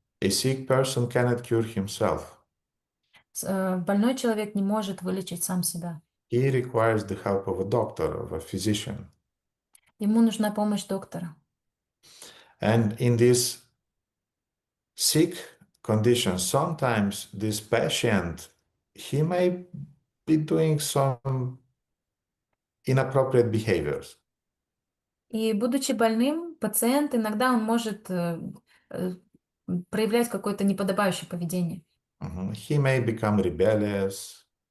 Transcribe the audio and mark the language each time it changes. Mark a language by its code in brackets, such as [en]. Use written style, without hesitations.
[en] A sick person cannot cure himself. [ru] Больной человек не может вылечить сам себя. [en] He requires the help of a doctor, of a physician. [ru] Ему нужна помощь доктора. [en] And in this sick condition, sometimes this patient, he may be doing some inappropriate behaviors. [ru] И будучи больным, пациент иногда он может проявлять какое-то неподобающее поведение. [en] He may become rebellious.